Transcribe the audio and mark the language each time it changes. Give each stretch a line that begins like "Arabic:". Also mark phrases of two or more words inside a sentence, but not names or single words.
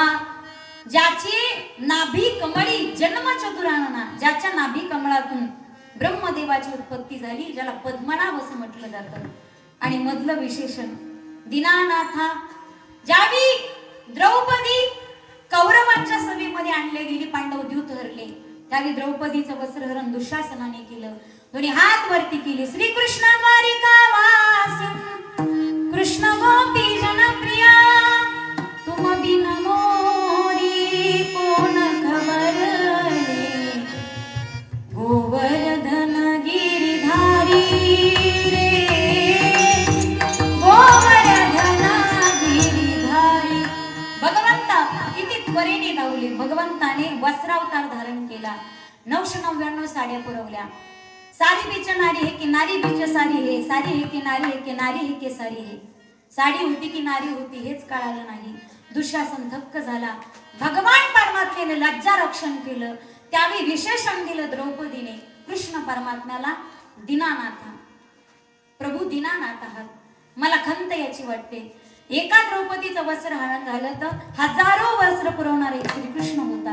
Marathi: ज्याची नाभी कमळी जन्म चतुरानना, ज्याच्या नाभी कमळातून ब्रह्मदेवाची उत्पत्ती झाली, ज्याला पद्मनाभ असं म्हटलं जातं. आणि मधलं विशेषण दीनानाथा. ज्यावेळी द्रौपदी कौरवांच्या सभेमध्ये आणले गेली, पांडव द्यूत हरले, त्यावेळी द्रौपदीचं वस्त्रहरण दुःशासनाने केलं. दोन्ही हात वरती केले.
Hindi: श्रीकृष्ण द्वारिका वासी कृष्ण गोपी जनप्रिया, तुम बिन मोरी कोण खबरले, गोवर्धन गिरिधारी रे, गोवर्धन गिरिधारी.
Marathi: भगवंता किती त्वरेने धावले. भगवंताने वस्त्रावतार धारण केला. 999 साड्या पुरवल्या.
Hindi: सारी बीच नारी है कि नारी बीच सारी है, सारी है कि नारी है कि नारी है कि सारी है.
Marathi: साडी होती की नारी होती हेच कळालं नाही. दुःशासन धक्क झाला. भगवान परमात्म्याने लज्जा रक्षण केलं. त्यावेळी विशेषण दिलं द्रौपदीने कृष्ण परमात्म्याला, दीनानाथा, प्रभू दीनानाथ आहात. मला खंत याची वाटते. एका द्रौपदीचं वस्त्र हरण झालं तर हजारो वस्त्र पुरवणारे श्रीकृष्ण होता.